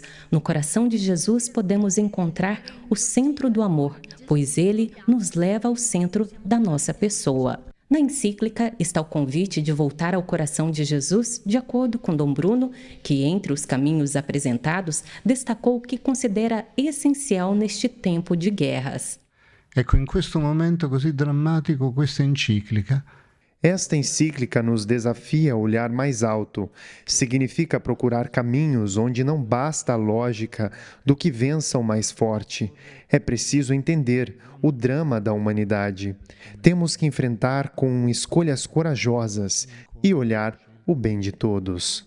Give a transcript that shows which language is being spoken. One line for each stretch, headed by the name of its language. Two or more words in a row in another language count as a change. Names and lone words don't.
Portuguese: No coração de Jesus podemos encontrar o centro do amor, pois ele nos leva ao centro da nossa pessoa. Na encíclica está o convite de voltar ao coração de Jesus, de acordo com Dom Bruno, que entre os caminhos apresentados destacou o que considera essencial neste tempo de guerras.
Italian: Ecco, in questo momento così drammatico, questa encíclica.
Portuguese: Esta encíclica nos desafia a olhar mais alto. Significa procurar caminhos onde não basta a lógica do que vença o mais forte. É preciso entender o drama da humanidade. Temos que enfrentar com escolhas corajosas e olhar o bem de todos.